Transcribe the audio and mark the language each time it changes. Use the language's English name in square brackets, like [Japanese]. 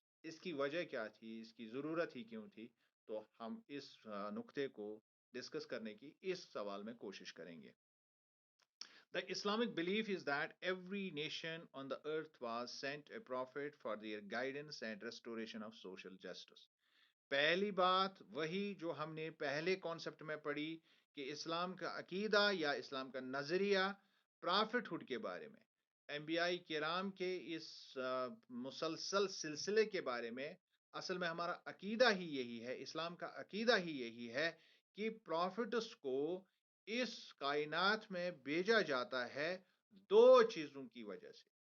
[Hindi] इसकी वजह क्या थी, इसकी ज़रूरत ही क्यों थी, तो हम इस नुक्ते को डिस्कस करने की इस सवाल में कोशिश करेंगे। [English] The Islamic belief is that every nation on the earth was sent a prophet for their guidance and restoration of social justice. [Hindi] पहली बात वही जो हमने पहले कॉन्सेप्ट में पढ़ी कि इस्लाम का अकीदा या इस्लाम का नजरिया प्रॉफिटहुड के बारे में, एम्बियाई किराम के इस मुसलसल सिलसिले के बारे में, असल में हमारा अकीदा ही यही है, इस्लाम का अकीदा ही यही है कि प्रॉफिट्स को इस कायनात में भेजा जाता है दो चीजों की वजह से।